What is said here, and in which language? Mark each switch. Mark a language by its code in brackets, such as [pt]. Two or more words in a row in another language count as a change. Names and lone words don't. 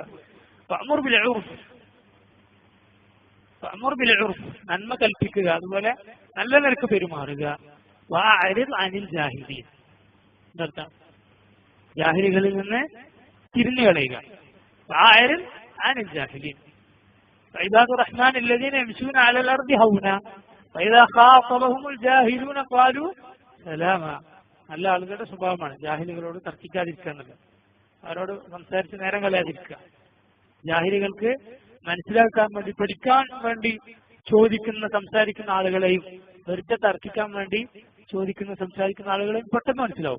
[ar] وأمر بالعرف [ml] നന്മ കൽപ്പിക്കുക, അതുപോലെ നല്ല നിലക്ക് പെരുമാറുക. [ar] وأعرض عن الجاهلين [ml] എന്നർത്ഥം ജാഹിലികളിൽ നിന്ന് തിരിഞ്ഞു കളയുക. [ar] وأعرض عن الجاهلين. عباد الرحمن الذين يمشون على الأرض هونا وإذا خاطبهم الجاهلون قالوا سلاما. [ml] നല്ല ആളുകളുടെ സ്വഭാവമാണ് ജാഹിലികളോട് തർക്കിക്കാതിരിക്കുക എന്നുള്ളത്. അവരോട് സംസാരിച്ച് നേരം കളയാതിരിക്കുക. ജാഹിലികൾക്ക് മനസ്സിലാക്കാൻ വേണ്ടി, പഠിക്കാൻ വേണ്ടി സംസാരിക്കുന്ന ആളുകളെയും വെറുതെ തർക്കിക്കാൻ വേണ്ടി സംസാരിക്കുന്ന ആളുകളെയും പെട്ടെന്ന് മനസ്സിലാവും.